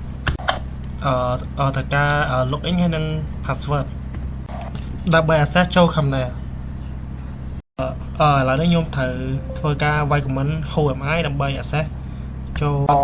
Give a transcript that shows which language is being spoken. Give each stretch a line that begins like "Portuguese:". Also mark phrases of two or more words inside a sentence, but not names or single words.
Khmer: login ហើយនិង password ដើម្បី access ចូល Camera ឥឡូវនេះខ្ញុំត្រូវធ្វើការវាយ comment
English: who am I
Khmer: ដើម្បី access ចូល